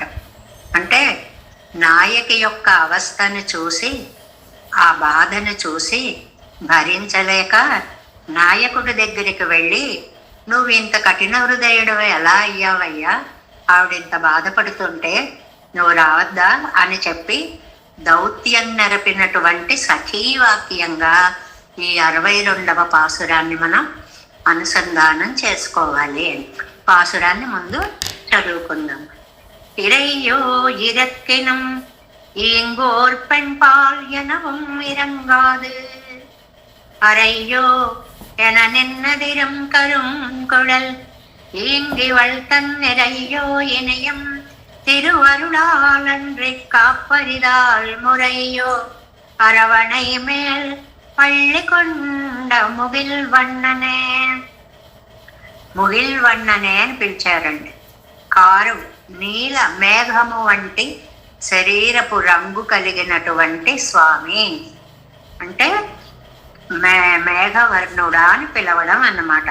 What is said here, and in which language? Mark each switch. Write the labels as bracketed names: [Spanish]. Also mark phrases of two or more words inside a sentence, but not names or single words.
[Telugu] అంటే నాయకి యొక్క అవస్థను చూసి, ఆ బాధను చూసి భరించలేక నాయకుడి దగ్గరికి వెళ్ళి, నువ్వు ఇంత కఠిన హృదయుడు ఎలా అయ్యావయ్యా, ఆవిడింత బాధపడుతుంటే నువ్వు రావద్దా అని చెప్పి దౌత్యం నెరపినటువంటి సఖీవాక్యంగా ఈ 62వ పాసురాన్ని మనం అనుసంధానం చేసుకోవాలి. పాసురాన్ని ముందు చదువుకుందాం. [Tamil] இறையோ இறக்கினும் ஈங்கோர் பெண்பால் எனவும் இறங்காது அறையோ என நின்னதிரும் கரும் குழல் ஈங்கிவள் தன் நிறையோ இணையும் திருவருளால் அன்றி காப்பரிதால் முறையோ அரவணை மேல் பள்ளி கொண்ட முகில் வண்ணனே. முகில் வண்ணனே [Telugu] అని పిలిచారండి. కారు నీల మేఘము వంటి శరీరపు రంగు కలిగినటువంటి స్వామి అంటే మేఘవర్ణుడా అని పిలవడం అన్నమాట.